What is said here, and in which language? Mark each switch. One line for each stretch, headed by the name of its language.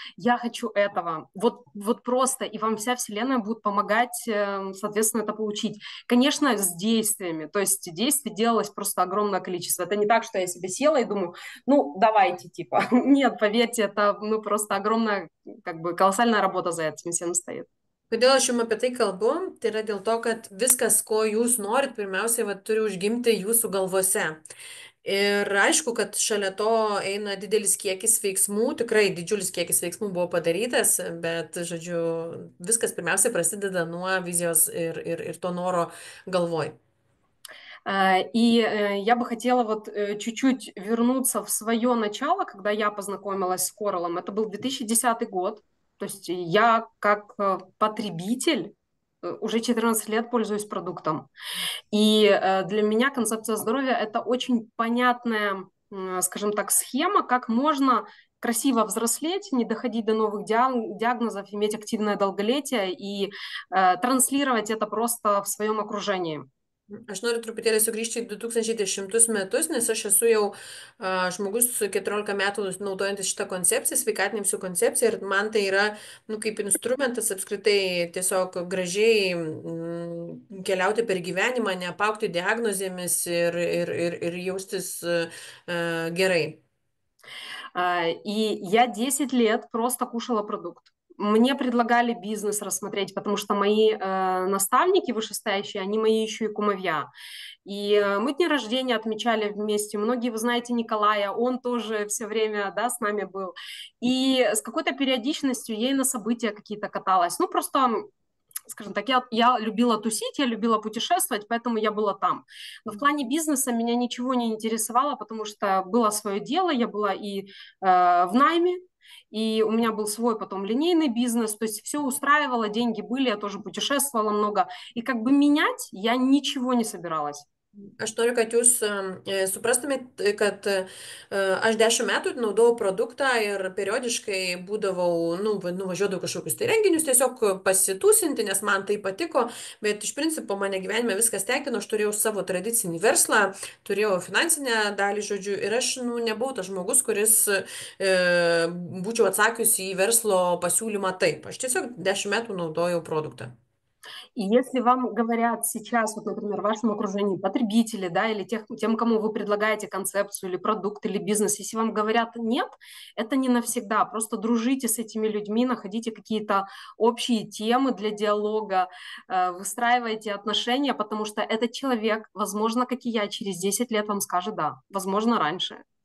Russian: Я хочу этого. Вот просто. И вам вся Вселенная будет помогать, соответственно, это получить. Конечно, с действиями. То есть действий делалось просто огромное количество. Это не так, что я себе села и думаю, давайте, типа. Нет, поверьте, это просто огромная, колоссальная работа за этим всем стоит.
Lithuanian: Kodėl aš jums apie tai kalbu? Tai yra dėl to, kad viskas, ko jūs norit, pirmiausiai turi užgimti jūsų galvose. Ir aišku, kad šalia to eina didelis kiekis veiksmų, tikrai didžiulis kiekis veiksmų buvo padarytas, bet, žodžiu, viskas pirmiausiai prasideda nuo vizijos ir to noro galvoj.
Russian: И я бы хотела чуть-чуть вернуться в свое начало, когда я познакомилась с Coral'ом. Это был 2010 год. То есть я как потребитель уже 14 лет пользуюсь продуктом. И для меня концепция здоровья – это очень понятная скажем так, схема, как можно красиво взрослеть, не доходить до новых диагнозов, иметь активное долголетие и транслировать это просто в своем окружении.
Lithuanian: Aš noriu truputėlį sugrįžti į 2010 metus, nes aš esu jau žmogus 14 metų naudojantis šitą koncepciją, sveikatinimsiu koncepciją ir man tai yra, kaip instrumentas apskritai tiesiog gražiai keliauti per gyvenimą, neapaugti diagnozėmis ir jaustis gerai.
Russian: И я 10 лет просто кушала продукт. Мне предлагали бизнес рассмотреть, потому что мои наставники вышестоящие, они мои еще и кумовья. И мы дни рождения отмечали вместе. Многие, вы знаете, Николая, он тоже все время, да, с нами был. И с какой-то периодичностью я и на события какие-то каталась. Просто, скажем так, я любила тусить, я любила путешествовать, поэтому я была там. Но в плане бизнеса меня ничего не интересовало, потому что было свое дело, я была и в найме, и у меня был свой потом линейный бизнес, то есть все устраивало, деньги были, я тоже путешествовала много, и как бы менять я ничего не собиралась.
Lithuanian: Aš noriu, kad jūs suprastumėt, kad aš 10 metų naudojau produktą ir periodiškai būdavau, nuvažiuodavau kažkokius tai renginius, tiesiog pasitūsinti, nes man tai patiko, bet iš principo mane gyvenime viskas tenkino, aš turėjau savo tradicinį verslą, turėjau finansinę dalį, žodžiu, ir aš nebuvau tas žmogus, kuris būčiau atsakiusi į verslo pasiūlymą taip. Aš tiesiog 10 metų naudojau produktą.
Russian: И если вам говорят сейчас, вот, например, в вашем окружении потребители, да, или тем, кому вы предлагаете концепцию или продукт, или бизнес, если вам говорят нет, это не навсегда. Просто дружите с этими людьми, находите какие-то общие темы для диалога, выстраивайте отношения, потому что этот человек, возможно, как и я, через 10 лет вам скажет да, возможно, раньше.